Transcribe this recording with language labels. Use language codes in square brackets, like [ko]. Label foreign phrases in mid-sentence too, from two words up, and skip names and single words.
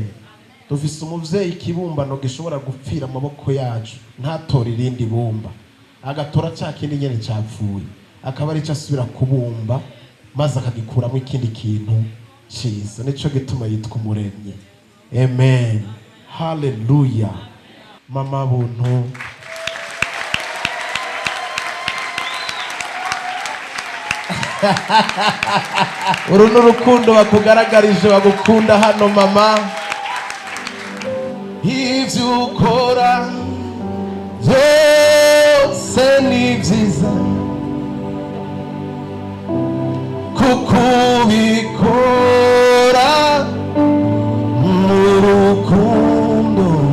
[rn] Dufise umuvyeyi ikibumbano gishobora gupfira amaboko yacu, ntatora irindi bumba, agatora cya kindi nyene cyapfuye, akaba ari cyo asubira kubumba maze akagikuramo ikindi kintu cyiza. Nico gituma yitwa umuremyi. Amen. Haleluya. Mama buntu, uru n'urukundo bakugaragarije, bagukunda hano mama. Ivyo ukora byose ni byiza, kuko ubikora mu rukundo.